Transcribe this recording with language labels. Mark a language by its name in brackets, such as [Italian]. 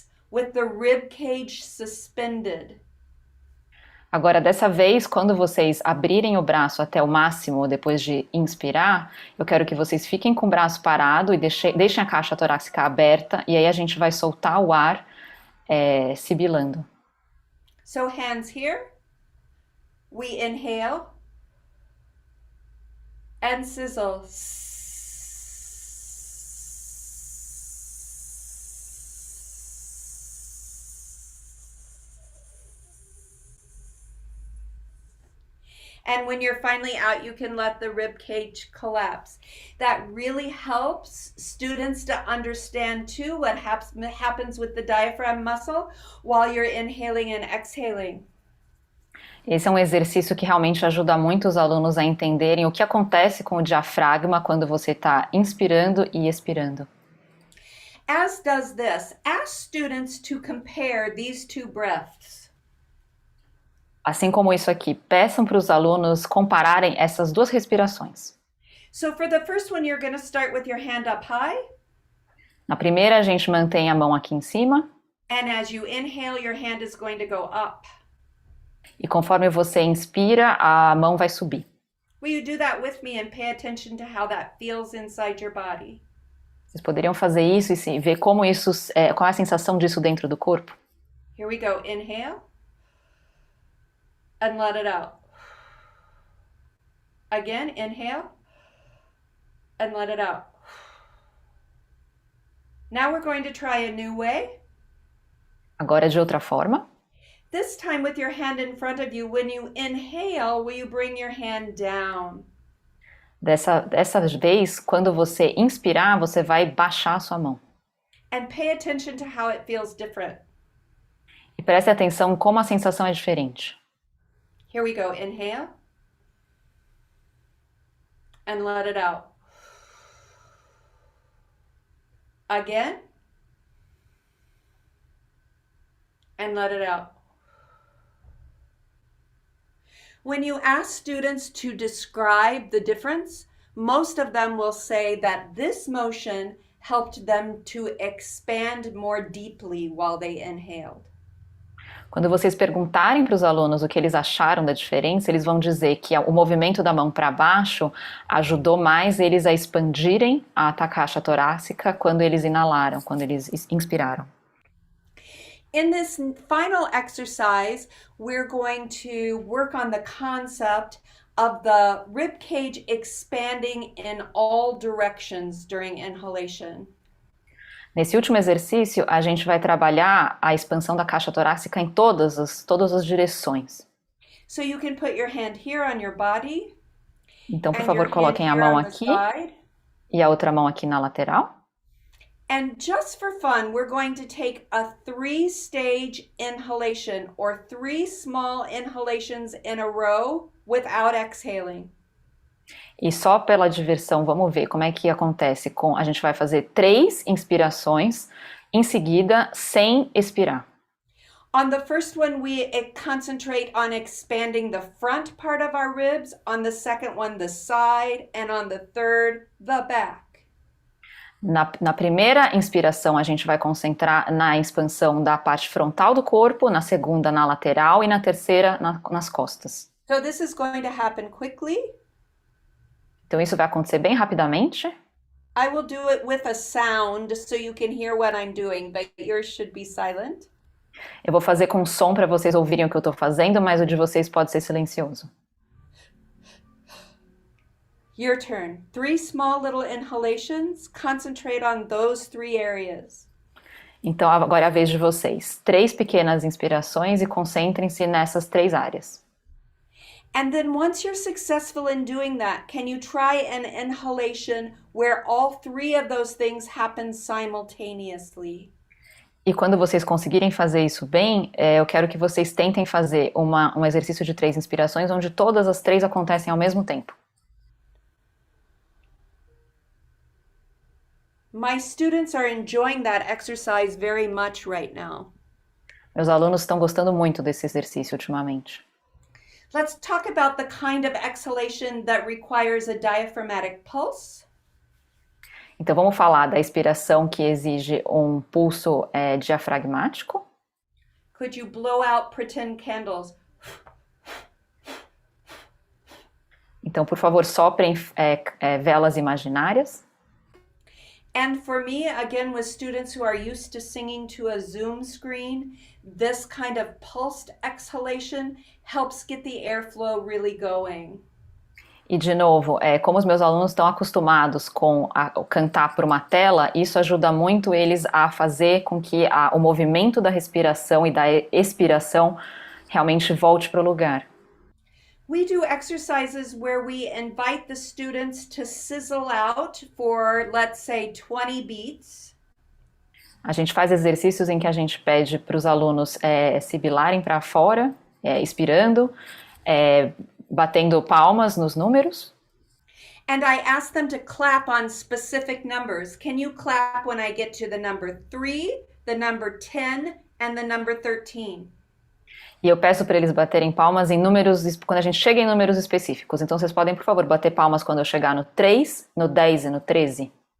[English] with the rib cage suspended. [Portuguese] Agora, dessa vez, quando vocês abrirem o braço até o máximo, depois de inspirar, eu quero que vocês fiquem com o braço parado e deixem a caixa torácica aberta, e aí a gente vai soltar o ar sibilando. [English] So hands here. We inhale and sizzle. And when you're finally out, you can let the rib cage collapse. That really helps students to understand too what happens with the diaphragm muscle while you're inhaling and exhaling. [Portuguese] Esse é um exercício que realmente ajuda muito os alunos a entenderem o que acontece com o diafragma quando você está inspirando e expirando. [English] As does this. Ask students to compare these two breaths. [Portuguese] Assim como isso aqui, peçam para os alunos compararem essas duas respirações. [English] So for the first one, you're going to start with your hand up high. [Portuguese] Na primeira, a gente mantém a mão aqui em cima. [English] And as you inhale, your hand is going to go up. [Portuguese] E conforme você inspira, a mão vai subir. [English] Will you do that with me and pay attention to how that feels inside your body? [Portuguese] Vocês poderiam fazer isso e ver como isso, qual é a sensação disso dentro do corpo? [English] Here we go. Inhale. And let it out. Again, inhale and let it out. Now we're going to try a new way. [Portuguese] Agora de outra forma. [English] This time with your hand in front of you, when you inhale, will you bring your hand down? [Portuguese] Dessa vez, quando você inspirar, você vai baixar a sua mão. [English] And pay attention to how it feels different. [Portuguese] E preste atenção como a sensação é diferente. [English] Here we go. Inhale. And let it out. Again. And let it out. When you ask students to describe the difference, most of them will say that this motion helped them to expand more deeply while they inhaled. [Portuguese] Quando vocês perguntarem para os alunos o que eles acharam da diferença, eles vão dizer que o movimento da mão para baixo ajudou mais eles a expandirem a caixa torácica quando eles inalaram, quando eles inspiraram. [English] In this final exercise, we're going to work on the concept of the rib cage expanding in all directions during inhalation. [Portuguese] Nesse último exercício, a gente vai trabalhar a expansão da caixa torácica em todas as direções. [English] So you can put your hand here on your body. [Portuguese] Então, por favor, coloquem a mão aqui e a outra mão aqui na lateral. [English] And just for fun, we're going to take a 3-stage inhalation or 3 small inhalations in a row without exhaling. [Portuguese] E só pela diversão, vamos ver como é que acontece a gente vai fazer 3 inspirações em seguida sem expirar. [English] On the first one, we concentrate on expanding the front part of our ribs. On the second one, the side. And on the third, the back. [Portuguese] Na primeira inspiração, a gente vai concentrar na expansão da parte frontal do corpo, na segunda, na lateral e na terceira, nas costas. [English] So this is going to happen quickly. [Portuguese] Então isso vai acontecer bem rapidamente. [English] I will do it with a sound so you can hear what I'm doing, but yours should be silent. [Portuguese] Eu vou fazer com som para vocês ouvirem o que eu estou fazendo, mas o de vocês pode ser silencioso. [English] Your turn. 3 small little inhalations. Concentrate on those 3 areas. [Portuguese] Então agora é a vez de vocês. 3 pequenas inspirações e concentrem-se nessas 3 áreas. [English] And then once you're successful in doing that, can you try an inhalation where all 3 of those things happen simultaneously? [Portuguese] E quando vocês conseguirem fazer isso bem, eu quero que vocês tentem fazer um exercício de 3 inspirações onde todas as 3 acontecem ao mesmo tempo. [English] My students are enjoying that exercise very much right now. [Portuguese] Meus alunos estão gostando muito desse exercício ultimamente. [English] Let's talk about the kind of exhalation that requires a diaphragmatic pulse. [Portuguese] Então vamos falar da expiração que exige um pulso diafragmático. [English] Could you blow out pretend candles? [Portuguese] Então, por favor, soprem velas imaginárias. [English] And for me, again, with students who are used to singing to a Zoom screen, this kind of pulsed exhalation helps get the airflow really going. [Portuguese] E, de novo, como os meus alunos estão acostumados com cantar por uma tela, isso ajuda muito eles a fazer com que o movimento da respiração e da expiração realmente volte para o lugar. [English] We do exercises where we invite the students to sizzle out for, let's say, 20 beats. [Portuguese] A gente faz exercícios em que a gente pede para os alunos sibilarem para fora, expirando, batendo palmas nos números. [English] And I ask them to clap on specific numbers. Can you clap when I get to the number 3, the number 10, and the number 13? [Portuguese] E eu peço para eles baterem palmas em números, quando a gente chega em números específicos. Então vocês podem, por favor, bater palmas quando eu chegar no 3, no 10 e no 13.